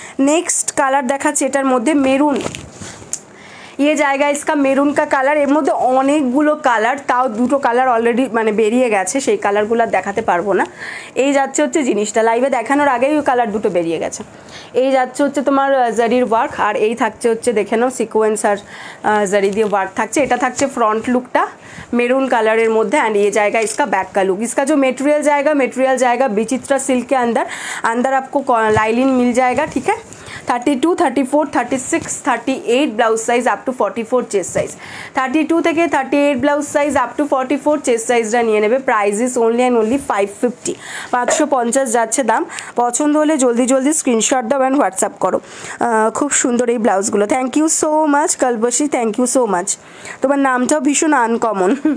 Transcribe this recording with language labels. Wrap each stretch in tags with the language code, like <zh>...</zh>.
<bn>Next colour দেখাচ্ছি, এটার মধ্যে মেরুন,</bn> <hi>ये जाएगा इसका</hi> <bn>মেরুন का কালার। এর মধ্যে অনেকগুলো কালার, তাও দুটো কালার অলরেডি মানে বেরিয়ে গেছে, সেই কালারগুলো দেখাতে পারবো না। এই যাচ্ছে হচ্ছে জিনিসটা, লাইভে দেখানোর আগেই ওই কালার দুটো বেরিয়ে গেছে। এই যাচ্ছে হচ্ছে তোমার জারির ওয়ার্ক, আর এই থাকছে হচ্ছে দেখে নাও সিকোয়েন্স আর জারি দিয়ে ওয়ার্ক থাকছে। এটা থাকছে</bn> <hi>front लुकटा maroon colour Madhya and ये जाएगा इसका बैक का लुक। इसका जो मटेरियल जाएगा विचित्रा सिल्क के अंदर अंदर आपको लाइलिन मिल जाएगा। ठीक है,</hi> <en>32, 34, 36, 38 blouse size up to 44 chest size. 32 থেকে 38 blouse size up to 44 chest সাইজটা</en> <bn>নিয়ে নেবে।</bn> <en>price is only and only 550, 550</en> <bn>যাচ্ছে দাম। পছন্দ হলে জলদি জলদি স্ক্রিনশট দাও অ্যান্ড হোয়াটসঅ্যাপ করো। খুব সুন্দর এই ব্লাউজগুলো।</bn> <en>Thank you so much Kalpasi, thank you so much.</en> <bn>তোমার নামটাও ভীষণ আনকমন।</bn>